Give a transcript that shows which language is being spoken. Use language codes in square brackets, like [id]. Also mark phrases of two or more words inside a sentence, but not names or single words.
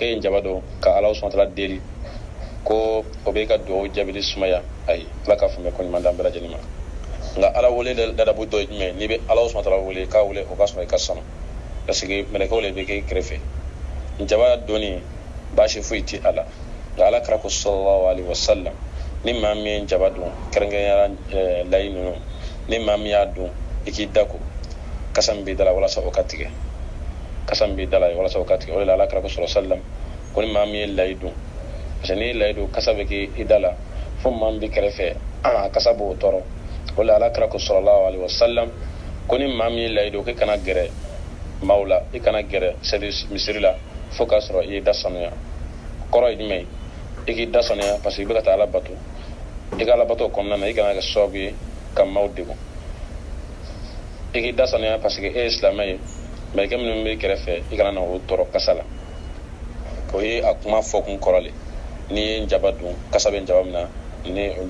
[bm] k'e ye njaba don ka ala sɔntala deli ko o b'i ka duwawu jaabili sumaya ayi ala k'a faamuya ko ɲuman d'an bɛɛ lajɛlen ma nka ala wele ladabu dɔ ye jumɛn n'i bɛ ala sɔntala wele k'a wele o ka sɔrɔ i ka sanu [fr] parce que [bm] mɛlɛkɛw de bɛ kɛ i kɛrɛfɛ njaba donni baasi foyi ti a la nka ala kira ko [ar] صلى الله عليه وسلم [bm] ni maa min ye njaba don kɛrɛnkɛrɛnyara layi ninnu ni maa min y'a don i k'i da ko kasa min b'i da la walasa o ka tigɛ kasa min b'i da la walasa o ka tigɛ o de la ala kira ko [ar] صلى الله عليه وسلم [bm] ko ni maa min ye layi don [fr] parce que [bm] n'i ye layi don kasa bɛ kɛ i da la fo maa min bɛ kɛrɛfɛ a kasa b'o tɔɔrɔ o de la ala kira ko [ar] صلى الله عليه وسلم [bm] ko ni maa min ye layi don k'i kana gɛrɛ maaw la i kana gɛrɛ misiri la fo k'a sɔrɔ i ye da sanuya kɔrɔ ye jumɛn ye i k'i da sanuya [fr] parce que [bm] i bɛ ka taa ala bato i ka ala bato kɔnɔna na i kana kɛ sababu ye ka maaw degun i k'i da sanuya [fr] parce que [bm] e ye silamɛ ye mɛlɛkɛ minnu bɛ kɛrɛfɛ i kana na o tɔɔrɔ kasa la o ye a kuma fɔ kun kɔrɔ le n'i ye njaba dun kasa bɛ njaba min na ni o